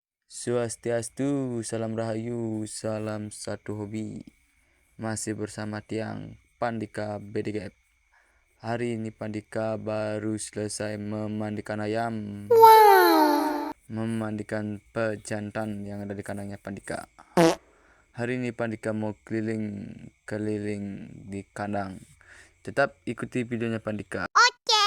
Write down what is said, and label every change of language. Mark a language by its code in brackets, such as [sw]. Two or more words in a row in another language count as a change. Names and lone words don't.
[id] Swastiastu, salam rahayu, salam satu hobi. Masih bersama Tiang Pandika BDGF. Hari ini Pandika baru selesai memandikan ayam. Memandikan pejantan yang ada di kandangnya Pandika. Hari ini Pandika mau keliling di kandang. Tetap ikuti videonya Pandika.